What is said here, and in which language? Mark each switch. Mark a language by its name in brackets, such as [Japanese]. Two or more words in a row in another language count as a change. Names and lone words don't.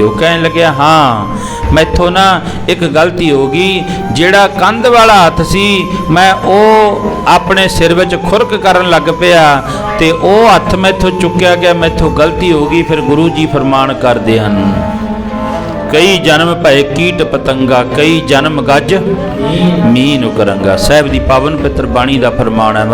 [Punjabi] ਵੋ ਕਹਿਣ ਲੱਗਿਆ ਹਾਂ ਮੈਥੋਂ ਨਾ ਇੱਕ ਗਲਤੀ ਹੋ ਗਈ, ਜਿਹੜਾ ਕੰਧ ਵਾਲਾ ਹੱਥ ਸੀ ਮੈਂ ਵੋ ਅਪਨੇ ਸਿਰ ਵਿੱਚ ਖੁਰਕ ਕਰਨ ਲੱਗ ਪਿਆ ਤੇ ਵੋ ਹੱਥ ਮੈਥੋਂ ਚੁੱਕਿਆ ਗਿਆ, ਮੈਥੋਂ ਗਲਤੀ ਹੋ ਗਈ। ਫਿਰ ਗੁਰੂ ਜੀ ਫਰਮਾਨ ਕਰਦੇ ਹਨ, ਕਈ ਜਨਮ ਭਏ ਕੀਟ ਪਤੰਗਾ, ਕਈ ਜਨਮ ਗਜ ਮੀਨ ਕਰੰਗਾ। ਸਾਹਿਬ ਦੀ ਪਾਵਨ ਪਿਤਰ ਬਾਣੀ ਦਾ ਫਰਮਾਨ ਹੈ।